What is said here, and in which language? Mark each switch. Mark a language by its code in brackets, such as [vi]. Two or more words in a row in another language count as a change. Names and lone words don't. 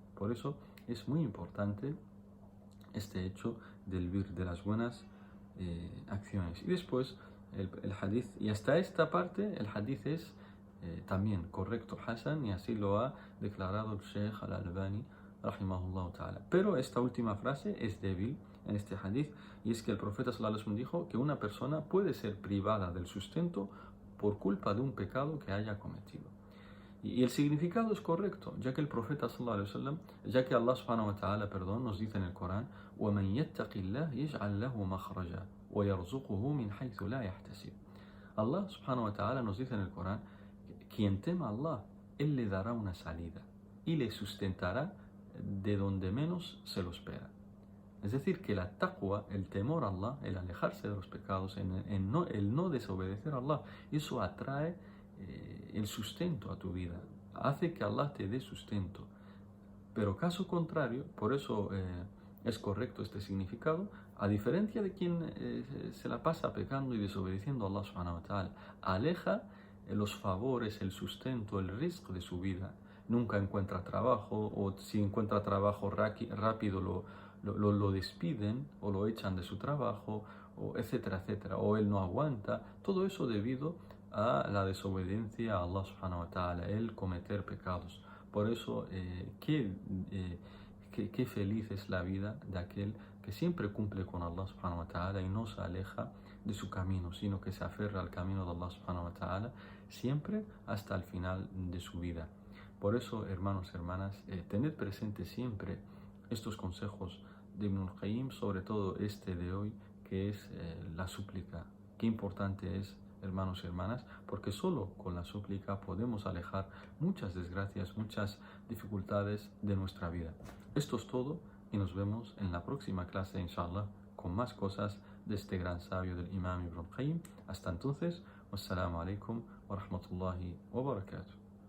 [es] Por eso es muy importante este hecho del vir, de las buenas acciones. Y después el hadith, y hasta esta parte el hadith es también correcto, Hasan, y así lo ha declarado el Sheikh Al-Albani [ar] رحمه الله تعالى. [es] Pero esta última frase es débil en este hadith, y es que el profeta [ar] صلى الله عليه وسلم [es] dijo que una persona puede ser privada del sustento por culpa de un pecado que haya cometido. Y el significado es correcto, ya que el profeta [ar] صلى الله عليه وسلم, [es] ya que Allah [ar] سبحانه وتعالى, [es] perdón, nos dice en el Corán: [ar] وَمَنْ يَتَّقِ اللَّهِ يَجْعَلْ لَهُ مَخْرَجًا وَيَرْزُقُهُ مِنْ حَيْثُ لَا يَحْتَسِبُ. [es] Allah subhanahu wa ta'ala nos dice en el Corán: quien tema a Allah, Él le dará una salida y le sustentará de donde menos se lo espera. Es decir, que la taqwa, el temor a Allah, el alejarse de los pecados, el no desobedecer a Allah, eso atrae el sustento a tu vida, hace que Allah te dé sustento. Pero caso contrario, por eso es correcto este significado, a diferencia de quien se la pasa pecando y desobedeciendo a Allah [ar] سبحانه وتعالى, [es] aleja los favores, el sustento, el rizq de su vida. Nunca encuentra trabajo, o si encuentra trabajo rápido lo despiden o lo echan de su trabajo, o etcétera, etcétera, o él no aguanta. Todo eso debido a la desobediencia a Allah [ar] سبحانه وتعالى, [es] el cometer pecados. Por eso, qué feliz es la vida de aquel que siempre cumple con Allah [ar] سبحانه وتعالى [es] y no se aleja de su camino, sino que se aferra al camino de Allah [ar] سبحانه وتعالى [es] siempre hasta el final de su vida. Por eso, hermanos y hermanas, tened presente siempre estos consejos de Ibn al-Qayyim, sobre todo este de hoy, que es la súplica. Qué importante es, hermanos y hermanas, porque solo con la súplica podemos alejar muchas desgracias, muchas dificultades de nuestra vida. Esto es todo y nos vemos en la próxima clase, inshallah, con más cosas de este gran sabio del Imam Ibn al-Qayyim. Hasta entonces, [ar] والسلام عليكم ورحمة الله وبركاته.